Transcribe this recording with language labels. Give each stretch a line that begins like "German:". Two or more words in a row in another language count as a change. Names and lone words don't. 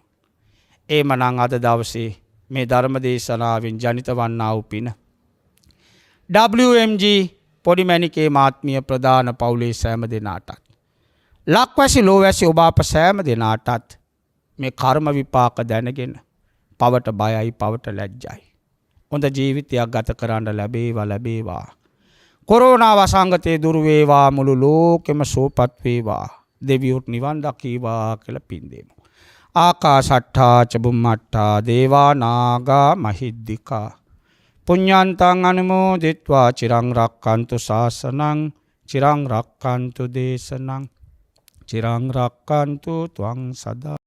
Sinhala: එහෙමනම් අද දවසේ මේ ධර්ම දේශනාවෙන් ජනිත වන්නා වූ පින WMG පොඩිමැණිකේ මාත්මීය ප්‍රධාන පවුලේ සෑම දෙනාටත් ලක්වැසි ලෝවැසි ඔබ අප සෑම දෙනාටත් මේ කර්ම විපාක දැනගෙන පවට බයයි පවට ලැජ්ජයි. හොඳ ජීවිතයක් ගත කරන්න ලැබේවා. කොරෝනා වසංගතේ දුරු වේවා, මුළු ලෝකෙම සුවපත් වේවා. දෙවියොත් නිවන් දකීවා කියලා පින් දෙමු.
Pali: ආකාශට්ඨා ච බුම්මට්ඨා දේවා නාග මහිද්దికා පුඤ්ඤන්තං අනුමෝදිත්වා චිරං රක්칸තු ශාසනං චිරං රක්칸තු දේශනං චිරං රක්칸තු ත්වං සදා